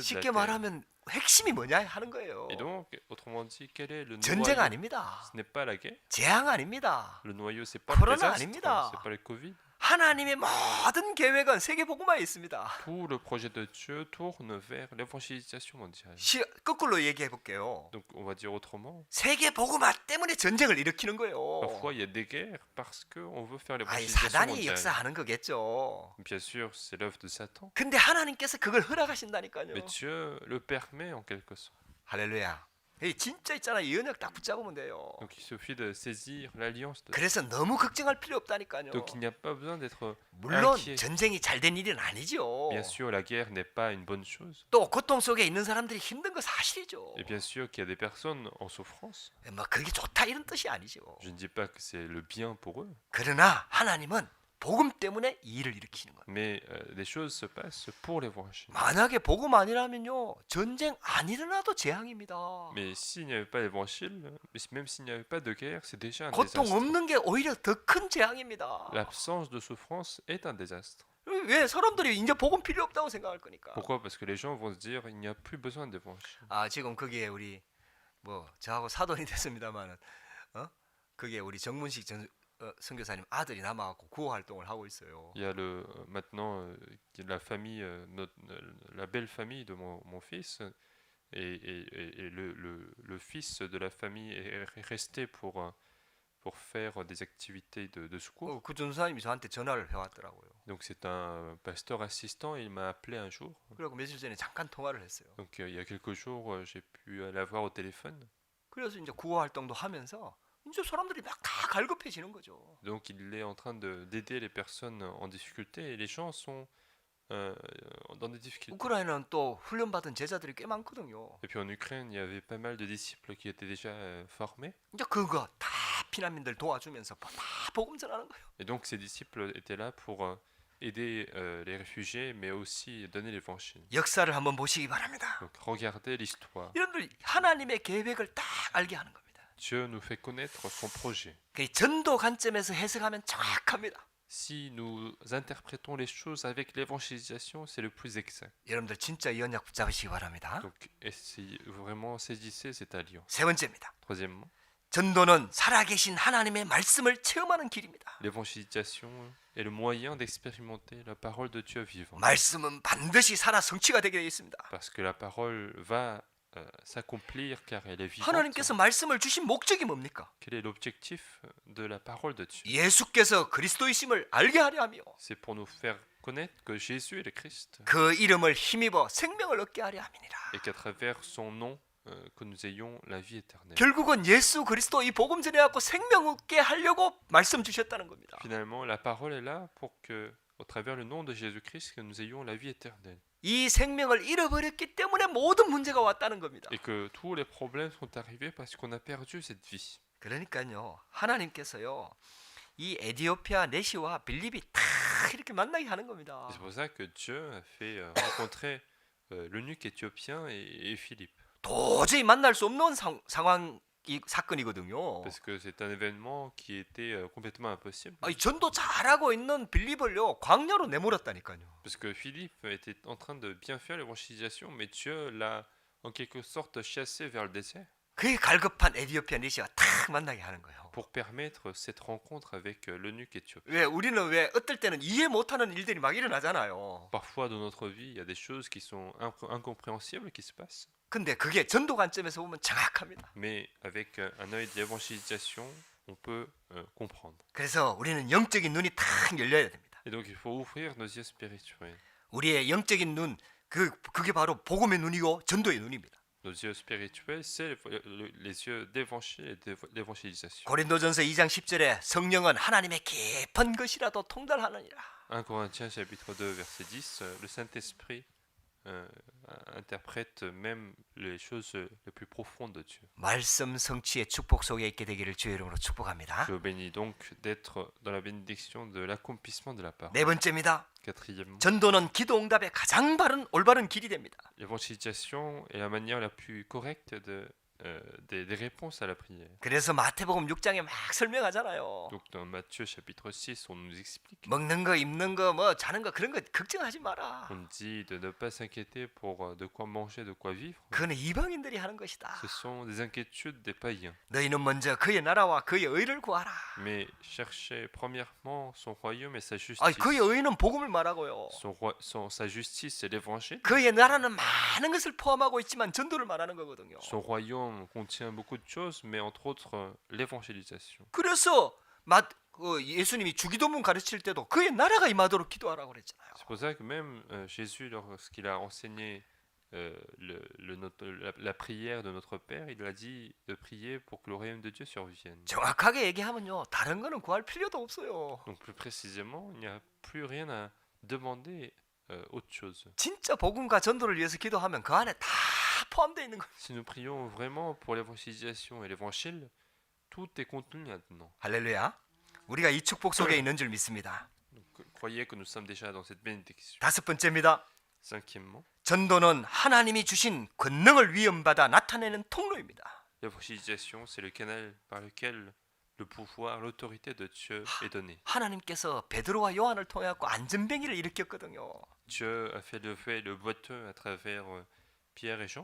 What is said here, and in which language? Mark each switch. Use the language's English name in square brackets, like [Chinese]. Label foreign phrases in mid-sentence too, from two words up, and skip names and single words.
[Korean] 쉽게 [French] terre. [Korean] 말하면 핵심이 뭐냐 하는 거예요. [French] Et donc, autrement dit, quel est le [Korean] 전쟁 [French] noyau? [Korean] 아닙니다. [French] Ce n'est pas la guerre. [Korean] 재앙 아닙니다. [French] Le noyau, c'est pas le [Korean] 코로나 [French] désastre, [Korean] 아닙니다. [French] c'est pas le Covid. [Korean] 하나님의 모든 계획은 세계 복음화에 있습니다. [French] Tout le projet de Dieu tourne vers l'évangélisation mondiale. [Korean] 거꾸로 얘기해 볼게요. [French] Donc, on va dire autrement. [Korean] 세계 복음화 때문에 전쟁을 일으키는 거예요. [French] Parfois, il y a des guerres parce qu'on veut faire [Korean] 아니, [French] l'évangélisation [Korean] 사단이 [French] mondiale. [Korean] 역사하는 거겠죠. [French] Bien sûr, c'est l'œuvre de Satan. [Korean] 근데 하나님께서 그걸 허락하신다니까요. [French] Mais Dieu le permet en quelque sorte. [Korean] 할렐루야. 이 진짜 있잖아. 이 언약 딱 붙잡으면 돼요. [French] Donc, il suffit de saisir l'alliance de Dieu. [Korean] 그래서 너무 걱정할 필요 없다니까요. [French] Donc, il n'y a pas besoin d'être [Korean] 물론 [French] inquiet. [Korean] 전쟁이 잘 된 일은 아니죠. [French] Bien sûr, la guerre n'est pas une bonne chose. [Korean] 또 고통 속에 있는 사람들이 힘든 거 사실이죠. [French] Et bien sûr qu'il y a des personnes en souffrance. [Korean] 뭐 그게 좋다 이런 뜻이 아니죠. [French] Je ne dis pas que c'est le bien pour eux, [Korean] 그러나 하나님은 복음 때문에 이 일을 일으키는 거예요. [French] mais les choses se passent pour l'évangile. [Korean] 만약에 복음 아니라면요, 전쟁 안 일어나도 재앙입니다. [French] Mais s'il n'y avait pas l'évangile, même s'il n'y avait pas de guerre, c'est déjà un [Korean] 고통 [French] désastre. [Korean] 없는 게 오히려 더 큰 재앙입니다. [French] L'absence de souffrance est un désastre. [Korean] 왜 사람들이 이제 복음 필요 없다고 생각할 거니까. [French] Pourquoi? Parce que les gens vont se dire il n'y a plus besoin d'évangile. [Korean] 아, 지금 거기에 우리 뭐 저하고 사돈이 됐습니다만은 그게 우리 정문식 선교사님 아들이 남아갖고 구호 활동을 하고 있어요. [French] Il y a maintenant la famille, la belle famille de mon fils, et le fils de la famille est resté pour faire des activités de secours. [Korean] 그 전사님이 저한테 전화를 해왔더라고요. [French] Donc c'est un pasteur assistant, il m'a appelé un jour. [Korean] 그리고 며칠 전에 잠깐 통화를 했어요. [French] Donc il y a quelques jours, j'ai pu l'avoir au téléphone. [Korean] 그래서 이제 구호 활동도 하면서 이제 사람들이 막 다 갈급해지는 거죠. [French] Donc il est en train d'aider les personnes en difficulté et les gens sont dans des difficultés. [Korean] 우크라이나는 또 훈련받은 제자들이 꽤 많거든요. [French] Et puis en Ukraine, il y avait pas mal de disciples qui étaient déjà formés. [Korean] 이제 그거 다 피난민들 도와주면서 다 복음 전하는 거예요. [French] Et donc ces disciples étaient là pour aider les réfugiés, mais aussi donner l'évangile. [Korean] 역사를 한번 보시기 바랍니다. [French] Donc regardez l'histoire. [Korean] 이런들 하나님의 계획을 딱 알게 하는 겁니다. [French] Dieu nous fait connaître son projet. [Korean] 그 전도 관점에서 해석하면 정확합니다. [French] Si nous interprétons les choses avec l'évangélisation, c'est le plus exact. [Korean] 여러분들 진짜 이 언약 붙잡으시기 바랍니다. [French] Donc vraiment saisissez cette alliance. [Korean] 세 번째입니다. [French] Troisièmement, [Korean] 전도는 살아계신 하나님의 말씀을 체험하는 길입니다. [French] l'évangélisation est le moyen d'expérimenter la parole de Dieu vivant. [Korean] 말씀은 반드시 살아 성취가 되게 되어 있습니다. [French] Parce que la parole va s'accomplir car elle est vivante. [Korean] 하나님께서 말씀을 주신 목적이 뭡니까? [French] Quel est l'objectif de la parole de Dieu? [Korean] 예수께서 그리스도이심을 알게 하려 하며 [French] C'est pour nous faire connaître que Jésus est le Christ [Korean] 그 이름을 힘입어 생명을 얻게 하려 함이니라. [French] et qu'à travers son nom, que nous ayons la vie éternelle. [Korean] 결국은 예수 그리스도 이 복음 전해갖고 생명 얻게 하려고 말씀 주셨다는 겁니다. [French] Finalement, la parole est là pour que, au travers le nom de Jésus-Christ, que nous ayons la vie éternelle. [Korean] 이 생명을 잃어버렸기 때문에 모든 문제가 왔다는 겁니다. [French] Et que tous les problèmes sont arrivés parce qu'on a perdu cette vie. [Korean] 그러니까요, 하나님께서요, 이 에디오피아 내시와 빌립이 다 이렇게 만나게 하는 겁니다. [French] Et c'est pour ça que Dieu a fait rencontrer l'eunuque éthiopien et Philippe. [Korean] 도저히 만날 수 없는 사건이거든요. [French] Parce que c'est un événement qui était complètement impossible. [Korean] 아니, 전도 잘하고 있는 빌립을요, 광야로 내몰았다니까요. [French] Parce que Philippe était en train de bien faire l'évangélisation, mais Dieu l'a en quelque sorte chassé vers le désert [Korean] 그게 갈급한 에디오피아 내시와 탁 만나게 하는 거예요. [French] pour permettre cette rencontre avec l'eunuque éthiopien. [Korean] 왜 우리는 왜 어떨 때는 이해 못하는 일들이 막 일어나잖아요. [French] Parfois dans notre vie, il y a des choses qui sont incompréhensibles qui se passent. [Korean] 근데 그게 전도 관점에서 보면 정확합니다. [French] Mais avec un œil de l'évangélisation, on peut comprendre. [Korean] 그래서 우리는 영적인 눈이 탁 열려야 됩니다. [French] Et donc il faut ouvrir nos yeux spirituels. [Korean] 우리의 영적인 눈, 그게 바로 복음의 눈이고 전도의 눈입니다. [French] Nos yeux spirituels, c'est les yeux d'évangile et d'évangélisation. [Korean] 고린도전서 2장 10절에 성령은 하나님의 깊은 것이라도 통달하느니라. [French] 1 Corinthiens chapitre 2 verset 10, le Saint-Esprit interprète même les choses les plus profondes de Dieu. [Korean] 말씀 성취의 축복 속에 있게 되기를 주의 이름으로 축복합니다. [French] Je vous bénis donc d'être dans la bénédiction de l'accomplissement de la parole. [Korean] 네 번째입니다. [French] Quatrièmement, [Korean] 전도는 기도 응답의 가장 올바른 길이 됩니다. [French] l'évangélisation est la manière la plus correcte des réponses à la prière. [Korean] 그래서 마태복음 6장에 막 설명하잖아요. [French] Donc dans Matthieu chapitre 6, on nous explique. [Korean] 먹는 거, 입는 거, 뭐 자는 거 그런 거 걱정하지 마라. [French] On dit de ne pas s'inquiéter pour de quoi manger, de quoi vivre. [Korean] 그거는 이방인들이 하는 것이다. [French] Ce sont des inquiétudes des païens. [Korean] 너희는 먼저 그의 나라와 그의 의를 구하라. [French] Mais cherchez premièrement son royaume et sa justice. [Korean] 아니, 그의 의는 복음을 말하고요. [French] Sa justice et l'évangile. [Korean] 그의 나라는 많은 것을 포함하고 있지만 전도를 말하는 거거든요. [French] Son royaume contient beaucoup de choses, mais entre autres l'évangélisation. [Korean] 그래서 예수님이 주기도문 가르칠 때도 그의 나라가 임하도록 기도하라고 그랬잖아요. [French] C'est pour ça que même Jésus, lorsqu'il a enseigné la prière de notre Père, il a dit de prier pour que le royaume de Dieu survienne. [Korean] 정확하게 얘기하면요, 다른 거는 구할 필요도 없어요. [French] Donc plus précisément, il n'y a plus rien à demander autre chose. [Korean] 진짜 복음과 전도를 위해서 기도하면 그 안에 다 포함되어 있는 거예요. [French] Si nous prions vraiment pour l'évangélisation et l'évangile, tout est contenu là-dedans. [Korean] 할렐루야. 우리가 이 축복 속에 있는 줄 믿습니다. [French] Donc, croyez que nous sommes déjà dans cette bénédiction. [Korean] 다섯 번째입니다. [French] Cinquièmement, [Korean] 전도는 하나님이 주신 권능을 위임받아 나타내는 통로입니다. [French] l'évangélisation, c'est le canal par lequel le pouvoir, l'autorité de Dieu est donnée. [Korean] 하나님께서 베드로와 요한을 통해 갖고 안전뱅이를 일으켰거든요. [French] Dieu a fait lever le boiteux à travers Pierre et Jean.